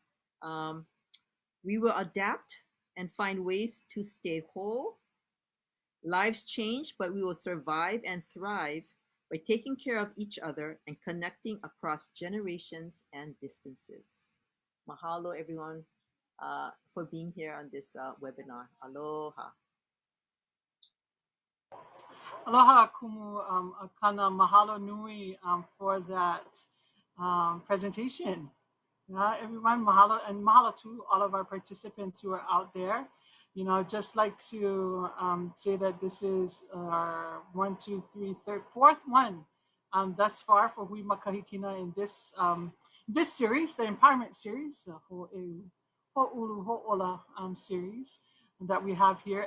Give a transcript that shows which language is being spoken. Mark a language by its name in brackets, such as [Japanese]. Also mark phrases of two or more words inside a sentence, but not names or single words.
[English] We will adapt and find ways to stay whole. Lives change, but we will survive and thrive by taking care of each other and connecting across generations and distances. Mahalo, everyone, for being here on this webinar. Aloha. Aloha, Kumu Akana. [Hawaiian] Mahalo nui [English] for that presentation. Yeah, everyone, mahalo, and mahalo to all of our participants who are out there. You know, just like to say that this is our 1, 2, 3, 4th one thus far for Hui Makahikina in this this series, the Empowerment series, the Ho'ulu Ho'ola series that we have here.